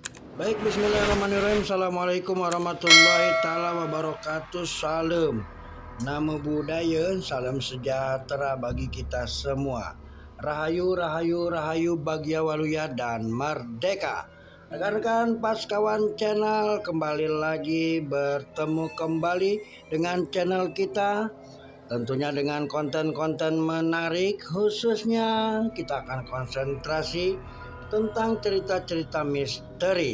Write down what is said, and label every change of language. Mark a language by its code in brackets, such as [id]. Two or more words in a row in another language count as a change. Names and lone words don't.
[ar] Baik, بسم الله الرحمن الرحيم. السلام عليكم ورحمة الله تعالى وبركاته. [id] Salam [pi] Namo Buddhaya, [id] salam sejahtera bagi kita semua. Rahayu, rahayu, rahayu, [jv] Bagya Waluya [id] dan Merdeka. Rekan-rekan Paskawan Channel, kembali lagi bertemu kembali dengan channel kita. Tentunya dengan konten-konten menarik, khususnya kita akan konsentrasi tentang cerita-cerita misteri.